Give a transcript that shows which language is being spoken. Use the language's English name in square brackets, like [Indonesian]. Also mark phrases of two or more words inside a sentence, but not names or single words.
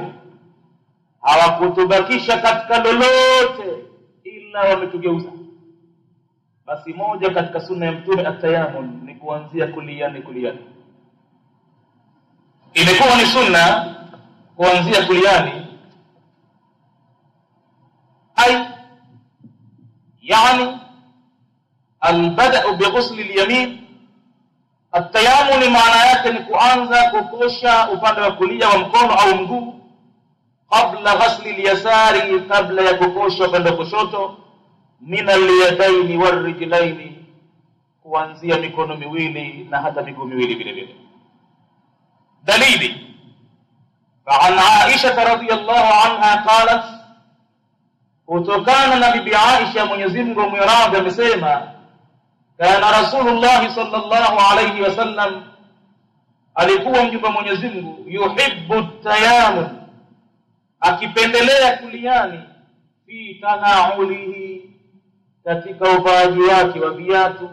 [Swahili] Hawakutubakisha katika lolote ila wametugeuza. Basi moja katika sunna ya mtume at-tayammum ni kuanzia kuliani. Imekuwa ni sunna kuanzia kuliani, [Arabic] يعني البدء بغسل اليمين. [Swahili] التيامن maana yake ni kuanza kukosha upande wa kulia wa mkono au mguu, kabla [Arabic] غسل اليسار, [Swahili] kabla ya kukosha upande wa kushoto, [Arabic] من اليدين والرجلين, [Swahili] kuanzia mikono miwili na hata miguu miwili vile vile. [Arabic] Dalili فعن عائشة رضي الله عنها قالت, [Swahili] kutokana na bibi Aisha Mwenyezi Mungu amwiradhi amesema, [Arabic] كان رسول الله صلى الله عليه وسلم, [Swahili] alikuwa mjumbe Mwenyezi Mungu, [Arabic] يحب التيمن, [Swahili] akipendelea kuliani, [Arabic] في تناوله, [Swahili] katika uvaaji wake wa viatu.